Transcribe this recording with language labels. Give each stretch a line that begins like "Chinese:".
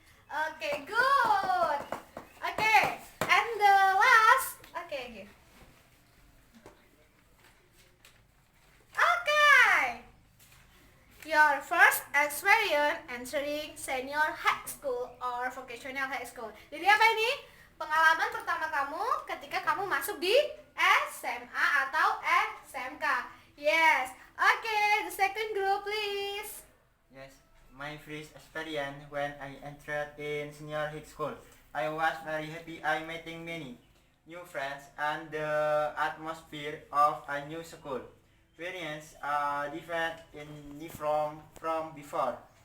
English: Okay, good. Okay, and the last. Okay. Okay. Your first experience entering senior high school or vocational high school.
Indonesian: Jadi apa ini? Pengalaman pertama kamu ketika kamu masuk di SMA atau SMK.
English: Yes. Okay, the second group please. Yes, my first experience when I entered in senior high school. I was very happy. I meeting many new friends and the atmosphere of a new school. Experience different in from before.